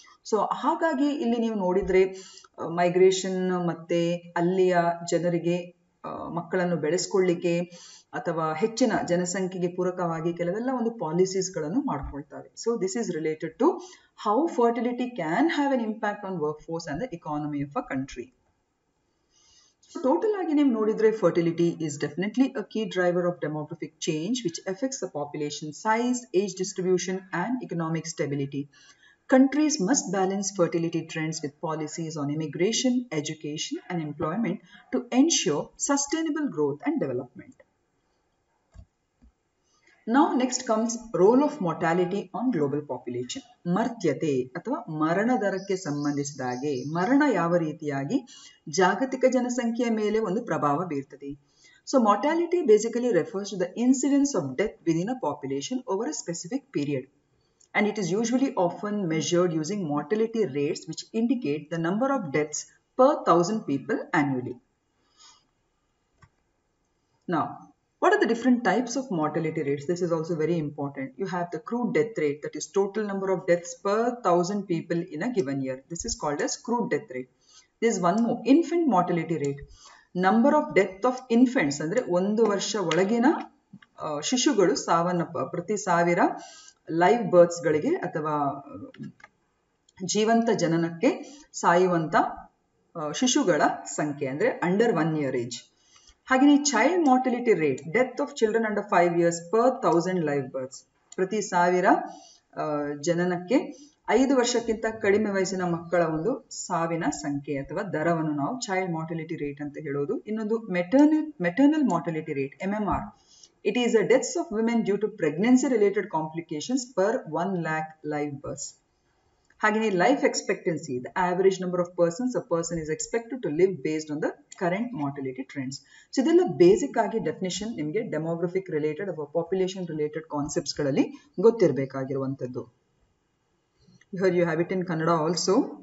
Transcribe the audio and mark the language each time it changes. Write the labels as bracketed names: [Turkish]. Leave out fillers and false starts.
[Kannada] So ಹಾಗಾಗಿ ಇಲ್ಲಿ ನೀವು ನೋಡಿದ್ರೆ ಮೈಗ್ರೇಷನ್ ಮತ್ತೆ ಅಲ್ಲಿಯ ಜನರಿಗೆ ಮಕ್ಕಳನ್ನು ಬೆಳೆಸ್ಕೊಳ್ಳಿಕ್ಕೆ ಅಥವಾ ಹೆಚ್ಚಿನ ಜನಸಂಖ್ಯೆಗೆ ಪೂರಕವಾಗಿ ಕೆಲವೆಲ್ಲ ಒಂದು ಪಾಲಿಸೀಸ್ಗಳನ್ನು ಮಾಡ್ಕೊಳ್ತಾರೆ. [English] So this is related to how fertility can have an impact on workforce and the economy of a country. [Kannada] Total ಆಗಿ ನೀವು ನೋಡಿದ್ರೆ [English] Fertility is definitely a key driver of demographic change which affects the population size, age distribution and economic stability. Countries must balance fertility trends with policies on immigration, education and employment to ensure sustainable growth and development. Now next comes role of mortality on global population. [Kannada] ಮರ್ತ್ಯತೆ ಅಥವಾ ಮರಣ ದರಕ್ಕೆ ಸಂಬಂಧಿಸಿದ ಹಾಗೆ ಮರಣ ಯಾವ ರೀತಿಯಾಗಿ ಜಾಗತಿಕ ಜನಸಂಖ್ಯೆಯ ಮೇಲೆ ಒಂದು ಪ್ರಭಾವ ಬೀರ್ತದೆ. [English] So mortality basically refers to the incidence of death within a population over a specific period. And it is usually often measured using mortality rates which indicate the number of deaths per 1,000 people annually. Now, what are the different types of mortality rates? This is also very important. You have the crude death rate, that is total number of deaths per 1,000 people in a given year. This is called as crude death rate. There is one more, infant mortality rate. Number of death of infants, [Kannada] ಅಂದ್ರೆ 1 ವರ್ಷ ಒಳಗಿನ ಶಿಶುಗಳು ಪ್ರತಿ 1000 live berths ಗಳಿಗೆ ಅಥವಾ ಜೀವಂತ ಜನನಕ್ಕೆ ಸಾಯುವಂತ ಶಿಶುಗಳ ಸಂಖ್ಯೆ, ಅಂದ್ರೆ [English] Under 1 year age. ಹಾಗೆಯೇ child mortality rate, death of children under 5 years per 1000 live births. [Kannada] ಪ್ರತಿ 1000 ಜನನಕ್ಕೆ 5 ವರ್ಷಕ್ಕಿಂತ ಕಡಿಮೆ ವಯಸ್ಸಿನ ಮಕ್ಕಳ ಒಂದು ಸಾವಿನ ಸಂಖ್ಯೆ ಅಥವಾ ದರವನ್ನು ನಾವು ಚೈಲ್ಡ್ ಮಾರ್ಟಿಲಿಟಿ ರೇಟ್ ಅಂತ ಹೇಳೋದು. ಇನ್ನೊಂದು maternal mortality rate, MMR. [English] It is the deaths of women due to pregnancy related complications per 1 lakh live births. ಹಾಗೆಯೇ life expectancy, the average number of persons a person is expected to live based on the current mortality trends. [Kannada] So ಇದೆಲ್ಲ basic ಆಗಿ definition ನಿಮಗೆ demographic related ಅಥವಾ population related concepts ಗಳಲ್ಲಿ ಗೊತ್ತಿರಬೇಕಾಗಿರುವಂತದ್ದು. [English] Here you have it in Kannada also.